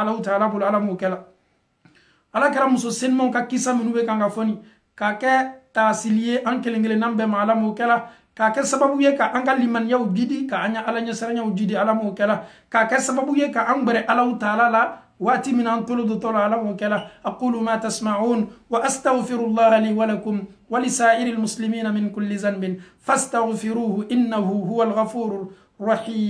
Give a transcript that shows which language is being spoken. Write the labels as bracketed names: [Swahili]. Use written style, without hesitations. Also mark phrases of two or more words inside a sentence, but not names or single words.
[Bambara] Alahu Taala bolo ala m'o kɛla. alakira muso senimanw ka kisa minnu bɛ kan ka fɔ nin k'a kɛ taasili ye an kelen kelenna bɛɛ ma. Ala m'o kɛla. k'a kɛ sababu ye ka an ka limaniyaw jidi ka an ya ala ɲɛsiranɲɛw jidi. Ala m'o kɛla. k'a kɛ sababu ye ka an gbɛrɛ Alahu Taala la waati min an tolo dotɔ la. Ala m'o kɛla. [Arabic] أقول ما تسمعون وأستغفر الله لي ولكم ولسائر المسلمين من كل ذنب فاستغفروه إنه هو الغفور الرحيم.